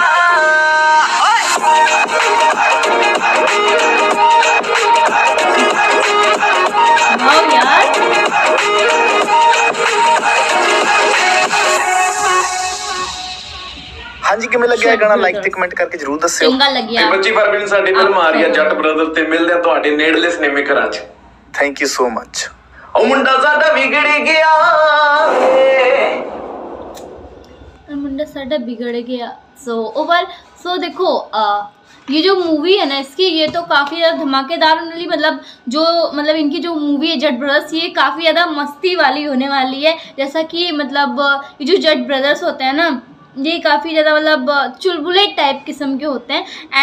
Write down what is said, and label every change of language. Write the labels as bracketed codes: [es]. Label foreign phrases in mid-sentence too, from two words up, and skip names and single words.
[pa] ਹਾਂ ਜੀ, ਕਿਵੇਂ ਲੱਗਿਆ ਗਾਣਾ ਲਾਈਕ ਤੇ ਕਮੈਂਟ ਕਰਕੇ ਜ਼ਰੂਰ ਦੱਸਿਓ। ਚੰਗਾ ਲੱਗਿਆ। 25 फरवरी ਨੂੰ ਸਾਡੀ ਫਿਲਮ ਆ ਰਹੀ ਹੈ ਜੱਟ ਬ੍ਰਦਰ ਤੇ ਮਿਲਦੇ ਆ ਤੁਹਾਡੇ ਨੇੜਲੇ ਸਿਨੇਮੇ ਘਰਾਂ 'ਚ। [en] Thank you so much. [pa] ਓ ਮੁੰਡਾ ਸਾਡਾ ਬਿਗੜ ਗਿਆ, ਮੁੰਡਾ ਸਾਡਾ ਬਿਗੜ ਗਿਆ। [hi] सो देखो ये जो मूवी है ना इसकी, ये तो काफ़ी ज़्यादा धमाकेदार वाली, मतलब इनकी जो मूवी है जट ब्रदर्स, ये काफ़ी ज़्यादा मस्ती वाली होने वाली है। जैसा कि मतलब ये जो जट ब्रदर्स होते हैं ना, ये काफ़ी ज़्यादा मतलब चुलबुले टाइप किस्म के होते हैं।